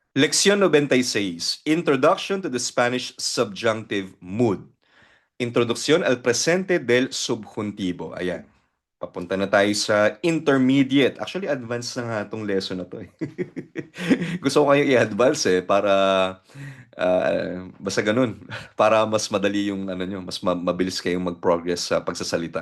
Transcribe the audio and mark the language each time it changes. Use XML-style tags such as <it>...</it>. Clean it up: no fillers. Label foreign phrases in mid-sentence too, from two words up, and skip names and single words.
<es>Lección 96.</es> <en>Introduction to the Spanish Subjunctive Mood.</en> <es>Introduksyon al presente del subjuntibo.</es> <tl>Ayan. Papunta na tayo sa intermediate. Actually, advanced na nga itong lesson na to eh. Gusto ko kayo i-advance para basta ganun. Para mas madali yung ano nyo, mas mabilis kayong mag-progress sa pagsasalita.</tl>